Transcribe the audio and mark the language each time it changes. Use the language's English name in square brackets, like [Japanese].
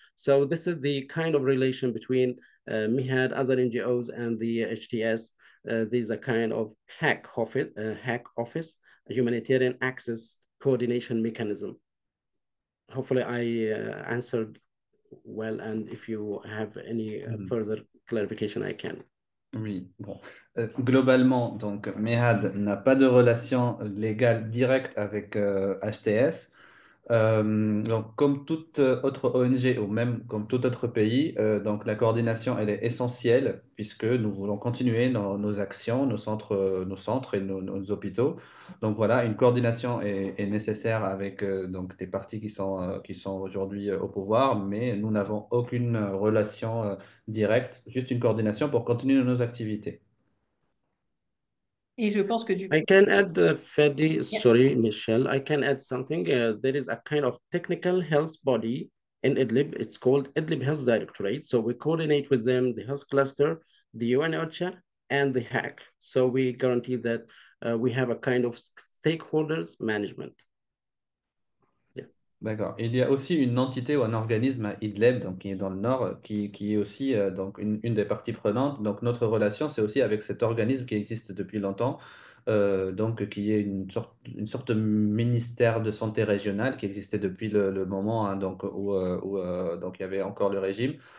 [English] So this is the kind of relation between MIHAD, other NGOs, and the HTS. There's a kind of hack office, a humanitarian access coordination mechanism. Hopefully I answered well, and if you have any further clarification, I can. [French] Oui, bon. Globalement, donc, MEHAD n'a pas de relation légale directe avec HTS. Donc, comme toute autre ONG ou même comme tout autre pays, donc la coordination elle est essentielle puisque nous voulons continuer nos actions, nos centres et nos hôpitaux. Donc voilà, une coordination est nécessaire avec donc des partis qui sont aujourd'hui au pouvoir, mais nous n'avons aucune relation directe, juste une coordination pour continuer nos activités. Et je pense que du [English] I [French] coup, [English] can add, Fadi, sorry, Michelle, I can add something. There is a kind of technical health body in Idlib. It's called Idlib Health Directorate. So we coordinate with them, the health cluster, the UN OCHA, and the HAC. So we guarantee that we have a kind of stakeholders management. [French] D'accord. Il y a aussi une entité ou un organisme à Idlib, donc qui est dans le nord, qui est aussi donc une des parties prenantes. Donc notre relation, c'est aussi avec cet organisme qui existe depuis longtemps, donc qui est une sorte de ministère de santé régional qui existait depuis le moment hein, donc, où donc il y avait encore le régime.